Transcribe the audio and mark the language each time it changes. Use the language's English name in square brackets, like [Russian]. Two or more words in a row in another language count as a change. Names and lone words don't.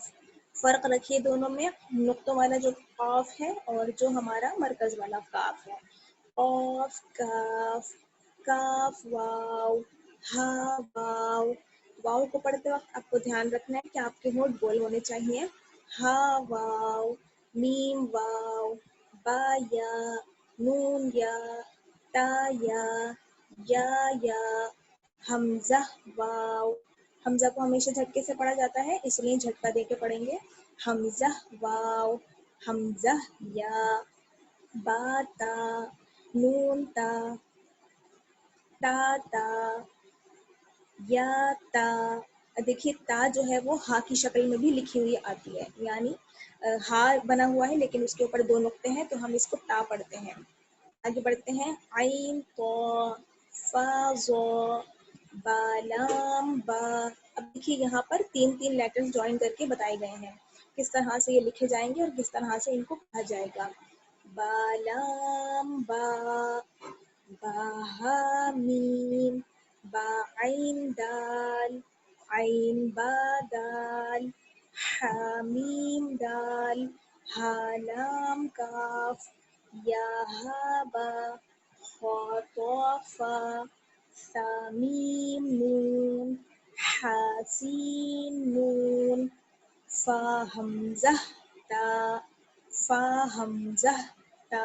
[Urdu] فرق رکھیے دونوں میں, نقطوں والا جو قاف ہے اور جو ہمارا مرکز والا کاف ہے. قاف کاف کاف واو ہا واو. واو کو پڑھتے وقت آپ کو دھیان رکھنا ہے کہ آپ کے ہونٹ گول ہونے چاہیے. ہا واو میم واو با یا نون یا تا یا حمزہ واو. حمزہ کو ہمیشہ جھٹکے سے پڑھا جاتا ہے, اس لیے جھٹکا دے کے پڑھیں گے. حمزہ واو حمزہ یا با تا نون تا تا تا یا تا. دیکھیے تا جو ہے وہ ہا کی شکل میں بھی لکھی ہوئی آتی ہے, یعنی ہا بنا ہوا ہے لیکن اس کے اوپر دو نقطے ہیں تو ہم اس کو تا پڑھتے ہیں. آگے بڑھتے ہیں. عین تو فا زو با لام با. اب دیکھیے یہاں پر تین [English] letters join [Urdu] کر کے بتائے گئے ہیں کس طرح سے یہ لکھے جائیں گے اور کس طرح سے ان کو پڑھا جائے گا. با لام با با ہا میم با عین دال عین با دال حا میم دال ہا لام کاف یا ہا با خا تو فا ثا میم نون حا سین نون فا حمزہ تا فا حمزہ تا.